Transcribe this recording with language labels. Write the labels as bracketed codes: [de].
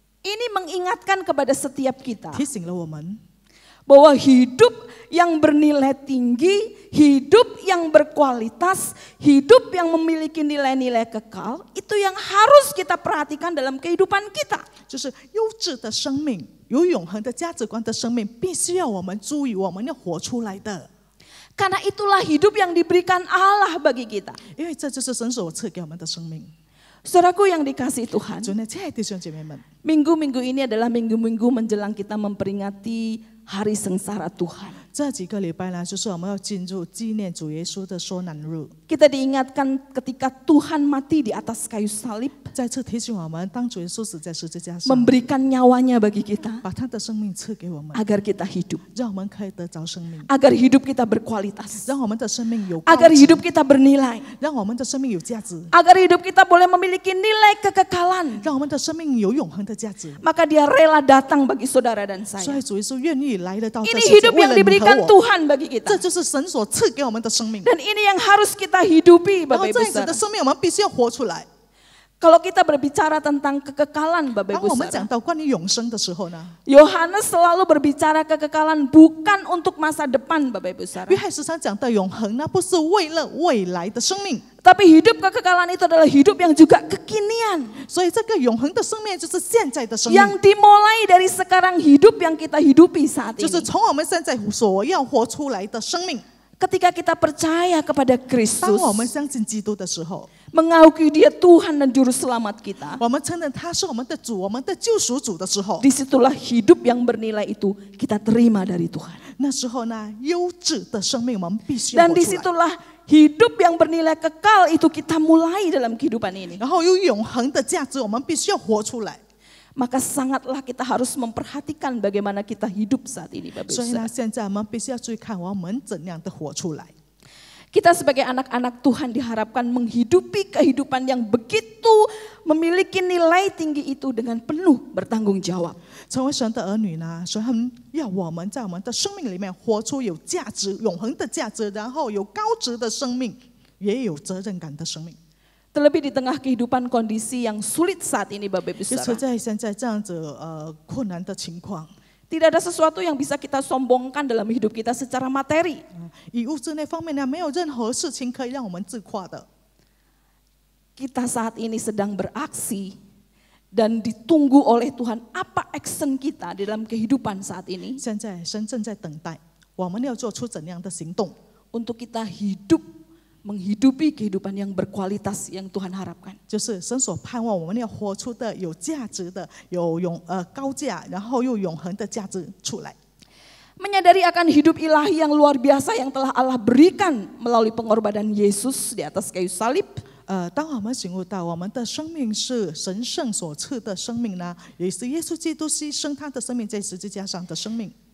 [id] Ini mengingatkan kepada setiap kita [zh] 提醒了我们， [id] bahwa hidup yang bernilai tinggi, hidup yang berkualitas, hidup yang memiliki nilai-nilai kekal, itu yang harus kita perhatikan dalam kehidupan kita. [zh] 就是优质的生命，有永恒的价值观的生命，必须要我们注意，我们要活出来的。 [id] Karena itulah hidup yang diberikan Allah bagi kita. [zh] 因为这就是神所赐给我们的生命。 [id] Saudaraku yang dikasihi Tuhan, [zh] 主内，亲爱的弟兄姐妹们， [id] minggu-minggu ini adalah minggu-minggu menjelang kita memperingati hari sengsara Tuhan. [zh] 这几个礼拜呢，就是我们要进入纪念主耶稣的受难日。 [id] Kita diingatkan ketika Tuhan mati di atas kayu salib, [zh] 再次提醒我们，当主耶稣死在十字架上， [id] memberikan nyawanya bagi kita [zh] 把他的生命赐给我们， [id] agar kita hidup, [zh] 让我们可以得着生命， [id] agar hidup kita berkualitas, [zh] 让我们的生命有高 [id] agar [zh] 值， [id] hidup kita bernilai, [zh] 让我们的生命有价值， [id] agar hidup kita boleh memiliki nilai kekekalan. [zh] 让我们的生命有永恒的价值。 [id] Maka dia rela datang bagi saudara dan [zh] 所 [id] saya. [zh] 以主耶稣愿意来得到这 [id] Ini [zh] 世界， [id] hidup [zh] 为 [id] yang [zh] 了你 [id] diberikan [zh] 和我。 [id] Tuhan bagi [zh] 这 [id] kita. [zh] 就是神所赐给我们的生命。 [id] Dan ini yang harus kita hidupi [zh] 然后 [id] Bapak [zh] 这 [id] Ibu [zh] 样子的 [id] Saudara. [zh] 生命，我们必须要活出来。 [id] Kalau kita berbicara tentang kekekalan Bapak [zh] 当我们讲 [id] Saudara, [zh] 到关于永生的时候呢， [id] Yohanes selalu berbicara kekekalan bukan untuk masa depan Bapak Ibu Saudara. [zh] 翰13讲到永恒，那不是为了未来的生命， [id] Tapi hidup kekekalan itu adalah hidup yang juga kekinian. [zh] 所以这个永恒的生命就是现在的生命， [id] Yang dimulai dari sekarang hidup yang kita hidupi saat [zh] 就是 [id] ini. [zh] 从我们现在所要活出来的生命。 [id] Ketika kita percaya kepada [zh] 当 [id] Kristus, [zh] 我们相信基督的时候， [id] mengakui dia Tuhan dan Juru Selamat kita, [zh] 我们承认他是我们的主，我们的救赎主的时候， [id] disitulah hidup yang bernilai itu kita terima dari Tuhan. [zh] 那时候呢，优质的生命我们必须要 [id] Dan [zh] 活出来。 [id] disitulah hidup yang bernilai kekal itu kita mulai dalam kehidupan ini. [zh] 然后有永恒的价值，我们必须要活出来。 [id] Maka sangatlah kita harus memperhatikan bagaimana kita hidup saat ini, Bapak [zh] 所以 [id] Ibu. [zh] 呢，现在我们必须要注意看我们怎样的活出来。 [id] Kita sebagai anak-anak Tuhan diharapkan menghidupi kehidupan yang begitu memiliki nilai tinggi itu dengan penuh bertanggung jawab. [zh] 成为神的儿女呢，神要我们在我们的生命里面活出有价值、永恒的价值，然后有高值的生命，也有责任感的生命。 [id] Terlebih di tengah kehidupan kondisi yang sulit saat ini, Bapak Ibu [zh] 就是 [id] Saudara. [zh] 在现在这样子困难的情况， [id] Tidak ada sesuatu yang bisa kita sombongkan dalam hidup kita secara materi. [zh] 以物质那方面呢，没有任何事情可以让我们自夸的。 [id] Kita saat ini sedang beraksi dan ditunggu oleh Tuhan apa action kita di dalam kehidupan saat ini [zh] 现在神正在等待，我们要做出怎样的行动， [id] untuk kita hidup menghidupi kehidupan yang berkualitas yang Tuhan harapkan. [zh] 就是神所盼望我们要活出的有价值的、有高价，然后又永恒的价值出来。 [id] Menyadari akan hidup ilahi yang luar biasa yang telah Allah berikan melalui pengorbanan Yesus di atas kayu salib. [zh] 当我们醒悟到我们的生命是神圣所赐的生命呢，也是耶稣基督牺牲他的生命在十字架上的生命，